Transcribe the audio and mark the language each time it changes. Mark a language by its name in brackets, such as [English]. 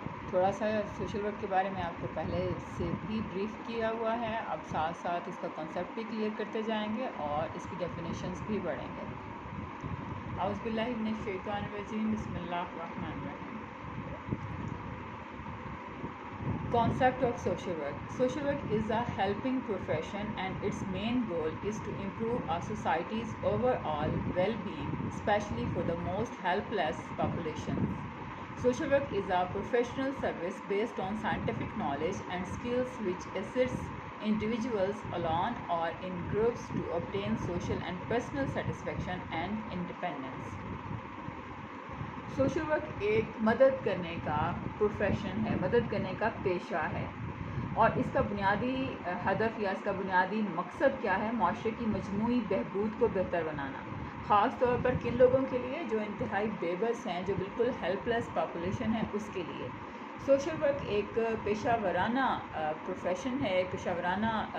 [Urdu] تھوڑا سا social work کے بارے میں آپ کو پہلے سے بھی بریف کیا ہوا ہے۔ اب ساتھ ساتھ اس کا کانسیپٹ بھی کلیئر کرتے جائیں گے اور اس کی ڈیفینیشنز بھی پڑھیں گے۔ [Arabic] اعوذ باللہ من الشیطان الرجیم، بسم اللہ الرحمن الرحیم۔ [English] Concept of social work. Social work is a helping profession and its main goal is to improve our society's overall well-being, especially for the most helpless populations. Social work is a professional service based on scientific knowledge and skills which assists individuals alone or in groups to obtain social and personal satisfaction and independence. [Urdu] Social work ایک مدد کرنے کا profession ہے، مدد کرنے کا پیشہ ہے، اور اس کا بنیادی ہدف یا اس کا بنیادی مقصد کیا ہے؟ معاشرے کی مجموعی بہبود کو بہتر بنانا، خاص طور پر کن لوگوں کے لیے؟ جو انتہائی بے بس ہیں، جو بالکل ہیلپ لیس پاپولیشن ہے، اس کے لیے۔ سوشل ورک ایک پیشہ ورانہ پروفیشن ہے، ایک پیشہ ورانہ